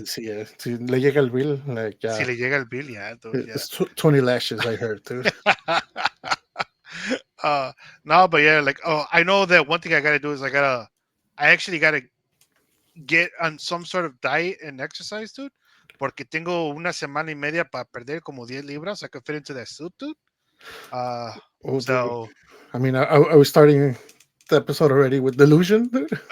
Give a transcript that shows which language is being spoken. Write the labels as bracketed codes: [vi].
[es] si le llega el bill, like Si [en] yeah, [es] le llega el bill, [en] yeah, dude, yeah. it's 20 lashes. I heard, dude. uh no, but yeah, like I know that one thing I gotta do is I actually gotta get on some sort of diet and exercise, dude. [es] Porque tengo una semana y media para perder como 10 libras. [en] So I can fit into that suit, dude. Uh, Oh, dude. so. I mean, I was starting the episode already with delusion, dude.